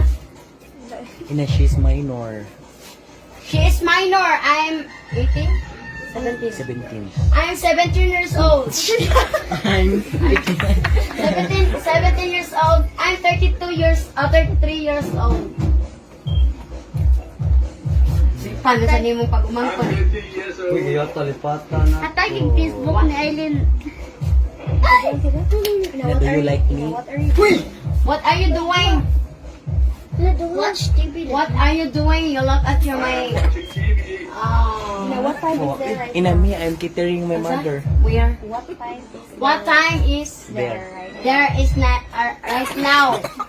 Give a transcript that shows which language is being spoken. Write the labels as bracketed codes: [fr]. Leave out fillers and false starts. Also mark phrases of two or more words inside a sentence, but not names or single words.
[en] Ina, she's minor. She is minor. I'm 18? 17. 17. I'm 17 years old. I'm 17 years old. I'm 33 years old. [ceb] Paano sa nimo pag [en] I'm [ceb] umangkon? [en] 50 years old. [tl] Atay yung Facebook ni Aileen. [en] Ina, do you like me? What are you doing? Watch TV. What are you doing? You look at your my. Watching TV. What time is there right Ina, me, I'm catering my mother. Where? What time is What time is There. there is not right now?